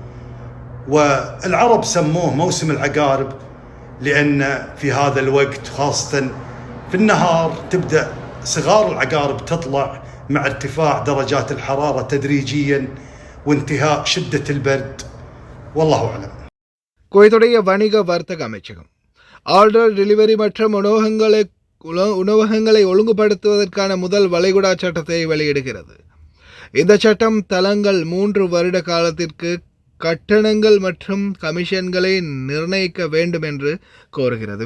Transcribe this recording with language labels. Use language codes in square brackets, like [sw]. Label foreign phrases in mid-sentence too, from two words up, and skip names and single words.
[ar] والعرب سموه موسم العقارب لأن في هذا الوقت خاصة في النهار تبدأ صغار العقارب تطلع مع ارتفاع درجات الحرارة تدريجيا وانتهاء شدة البرد. والله أعلم. [ta] குவைத்துடைய வணிக வர்த்தக அமைச்சகம் [en] order delivery [ta] மற்றும் உணவகங்களை ஒழுங்குபடுத்துவதற்கான முதல் வளைகுடா சட்டத்தை வெளியிடுகிறது. இந்த சட்டம் தளங்கள் 3 வருட காலத்திற்கு கட்டணங்கள் மற்றும் கமிஷன்களை நிர்ணயிக்க வேண்டும் என்று கோருகிறது.